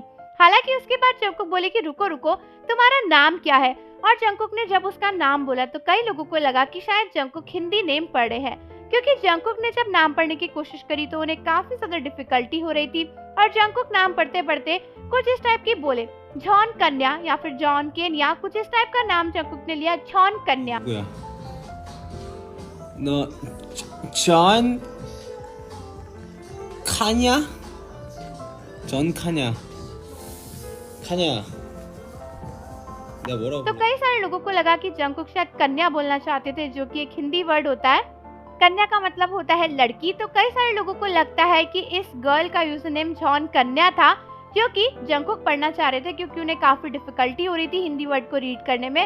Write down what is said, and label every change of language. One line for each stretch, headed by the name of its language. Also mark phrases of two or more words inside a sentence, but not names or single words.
Hindi: हालांकि उसके बाद जंगकुक बोले कि रुको रुको तुम्हारा नाम क्या है, और जंगकुक ने जब उसका नाम बोला तो कई लोगों को लगा कि शायद जंगकुक हिंदी नेम पढ़ रहे हैं, क्योंकि जंगकुक ने जब नाम पढ़ने की कोशिश करी तो उन्हें काफी ज्यादा डिफिकल्टी हो रही थी और जंगकुक नाम पढ़ते पढ़ते कुछ इस टाइप की बोले जॉन कन्या या फिर जॉन केन या कुछ इस टाइप का नाम जंगकुक ने लिया जॉन कन्या।
Korean: जॉन 카냐? 전 카냐? 카냐? 내가 뭐라고?
Hindi: तो कई सारे लोगों को लगा कि जंगकुक शायद कन्या बोलना चाहते थे जो कि एक हिंदी वर्ड होता है, कन्या का मतलब होता है लड़की। तो कई सारे लोगों को लगता है कि इस गर्ल का
English: user name
Hindi: जॉन कन्या था जो कि जंगकुक पढ़ना चाह रहे थे क्योंकि उन्हें काफी डिफिकल्टी हो रही थी हिंदी वर्ड को रीड करने में।